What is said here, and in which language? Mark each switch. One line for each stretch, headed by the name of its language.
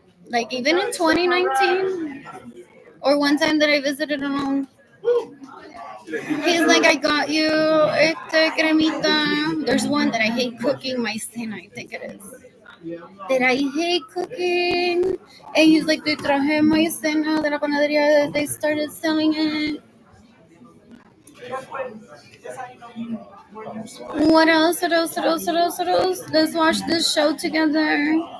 English: Like even in 2019, or one time that I visited alone, he's like, I got you cremita. There's one that I hate cooking, my cena, I think it is. That I hate cooking. And he's like,
Spanish: te traje maicena de la panadería.
English: They started selling it. What else? What else? What else? What else? What else? Let's watch this show together.